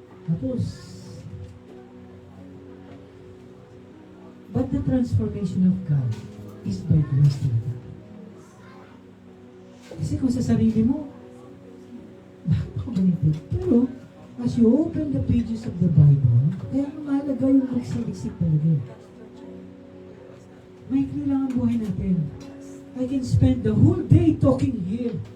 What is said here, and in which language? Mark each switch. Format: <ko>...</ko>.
<tl>Tapos,</tl> <en>but the transformation of God is by grace to God.</en> <tl>Kasi kung sa sarili mo, bakit ako ganito? Pero,</tl> <en>as you open the pages of the Bible,</en> <tl>kaya mahalaga yung magsaliksik talaga. Maikli lang ang buhay natin.</tl> <en>I can spend the whole day talking here.</en>